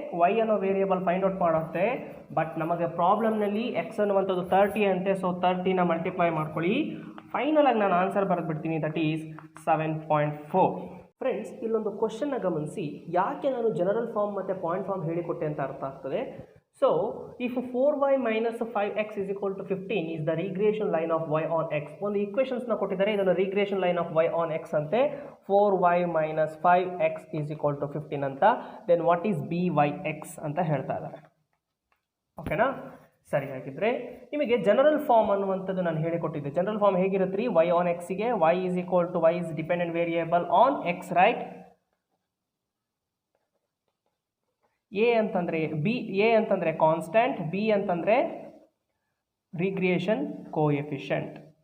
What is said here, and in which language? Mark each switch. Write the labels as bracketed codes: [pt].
[kn] Y ಅನ್ನೋ variable find out ಮಾಡುತ್ತೆ. But ನಮಗೆ ಪ್ರಾಬ್ಲಮ್ನಲ್ಲಿ ಎಕ್ಸ್ ಅನ್ನುವಂಥದ್ದು 30 ಅಂತೆ, ಸೊ 30ನ ಮಲ್ಟಿಪ್ಲೈ ಮಾಡ್ಕೊಳ್ಳಿ. ಫೈನಲ್ ಆಗಿ ನಾನು ಆನ್ಸರ್ ಬರೆದ್ಬಿಡ್ತೀನಿ, [en] that is [kn] 7.4. ಫ್ರೆಂಡ್ಸ್, ಇಲ್ಲೊಂದು ಕ್ವಶನ್ನ ಗಮನಿಸಿ, ಯಾಕೆ ನಾನು ಜನರಲ್ ಫಾರ್ಮ್ ಮತ್ತು ಪಾಯಿಂಟ್ ಫಾರ್ಮ್ ಹೇಳಿಕೊಟ್ಟೆ ಅಂತ ಅರ್ಥ ಆಗ್ತದೆ. [en] So, if 4y minus 5x is equal to 15 is the regression line of y on x. [kn] ಒಂದು ಈಕ್ವೇಷನ್ಸ್ನ ಕೊಟ್ಟಿದ್ದಾರೆ, ಇದನ್ನು [en] regression line of y on x [kn] ಅಂತೆ. [en] 4y minus 5x is equal to 15 [kn] ಅಂತ. [en] Then what is byx [kn] ಅಂತ ಹೇಳ್ತಾ ಇದ್ದಾರೆ. ಓಕೆನಾ? ಸರಿ, ಹಾಗಿದ್ರೆ ನಿಮಗೆ ಜನರಲ್ ಫಾರ್ಮ್ ಅನ್ನುವಂಥದ್ದು ನಾನು ಹೇಳಿಕೊಟ್ಟಿದ್ದೆ. ಜನರಲ್ ಫಾರ್ಮ್ ಹೇಗಿರುತ್ತೆ ರೀ? [en] y on xಗೆ y is equal to y is dependent variable on x, right? [kn] A ಅಂತಂದರೆ ಎ ಅಂತಂದರೆ ಕಾನ್ಸ್ಟೆಂಟ್, ಬಿ ಅಂತಂದರೆ ರೀಕ್ರಿಯೇಷನ್ ಕೋಎಫಿಷಿಯಂಟ್.